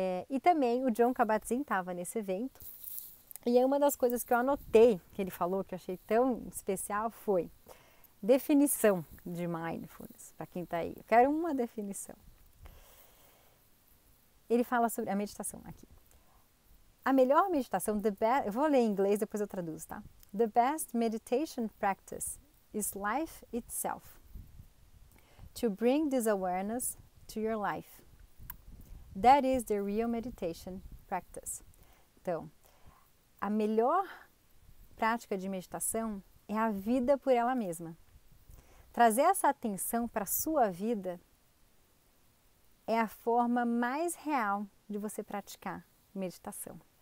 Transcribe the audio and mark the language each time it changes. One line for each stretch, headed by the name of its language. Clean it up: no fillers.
Portuguese: E também o Jon Kabat-Zinn estava nesse evento. E aí uma das coisas que eu anotei, que ele falou, que eu achei tão especial, foi definição de mindfulness, para quem está aí. Eu quero uma definição. Ele fala sobre a meditação aqui. A melhor meditação, eu vou ler em inglês, depois eu traduzo, tá?
English: The best meditation practice is life itself. To bring this awareness to your life. That is the real meditation practice.
Portuguese: Então, a melhor prática de meditação é a vida por ela mesma. Trazer essa atenção para a sua vida é a forma mais real de você praticar meditação.